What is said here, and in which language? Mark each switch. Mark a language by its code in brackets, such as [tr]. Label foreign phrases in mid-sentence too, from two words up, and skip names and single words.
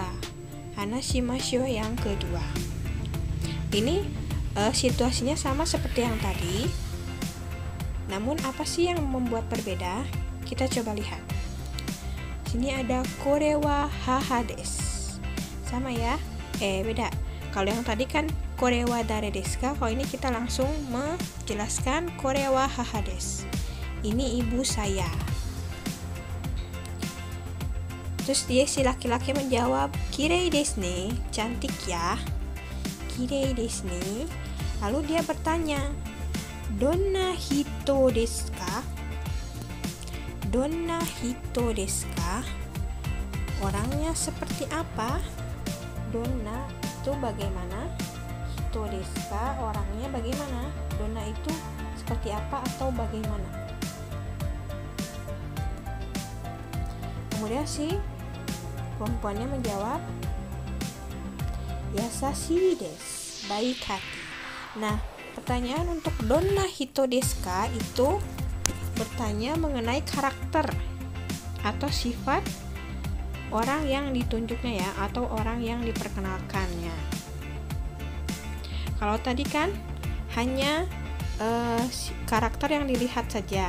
[id] Hanashimashou yang kedua. Ini situasinya sama seperti yang tadi. Namun apa sih yang membuat berbeda? Kita coba lihat. Sini ada [ja] これは母です. [id] Sama ya? Beda. Kalau yang tadi kan [ja] これは誰ですか, [id] kalau ini kita langsung menjelaskan [ja] これは母です. [id] Ini ibu saya. Terus dia si laki-laki menjawab, [ja] "きれいですね." [id] Cantik ya. [ja] きれいですね. [id] Lalu dia bertanya, [ja] "どんな人ですか?" どんな人ですか? [id] Orangnya seperti apa? Donna itu bagaimana? [ja] 人ですか? [id] Orangnya bagaimana? Donna itu seperti apa atau bagaimana? Kemudian si perempuannya menjawab, [ja] "やさしいです." [id] Baik hati. Nah, pertanyaan untuk [ja] どんな人ですか [id] itu bertanya mengenai karakter atau sifat orang yang ditunjuknya ya, atau orang yang diperkenalkannya. Kalau tadi kan hanya karakter yang dilihat saja.